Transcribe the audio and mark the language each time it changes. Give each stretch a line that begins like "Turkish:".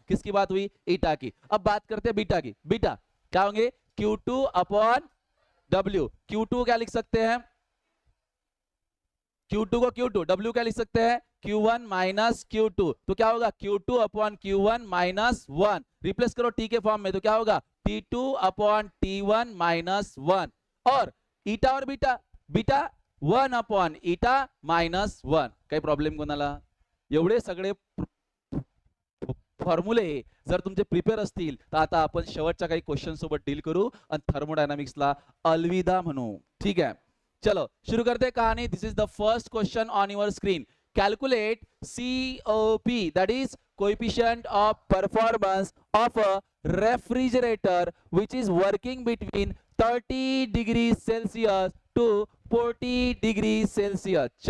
Hindi: किसकी बात हुई, ईटा की। अब बात करते हैं बीटा की। बीटा क्या होंगे, Q2 अपॉन W, Q2 क्या लिख सकते हैं, Q2 को Q2, W क्या लिख सकते हैं Q1 माइनस Q2, तो क्या होगा Q2 upon Q1 minus 1, replace करो T के फॉर्म में, तो क्या होगा T2 अपॉन T1 माइनस 1, और ईटा और beta, beta 1 upon eta minus 1।
Marathi: काही प्रॉब्लेम कोणाला, एवढे सगळे फॉर्म्युले जर तुमचे प्रिपेअर असतील तर आता आपण शेवटच्या काही क्वेश्चन सोबत डील करू आणि थर्मोडायनामिक्सला अलविदा म्हणू, ठीक है।
Hindi: चलो शुरू करते हैं कहानी।
English: This is the first question on your screen. Calculate COP, that is coefficient of performance of a refrigerator which is working between 30 degree Celsius to 40 degree Celsius.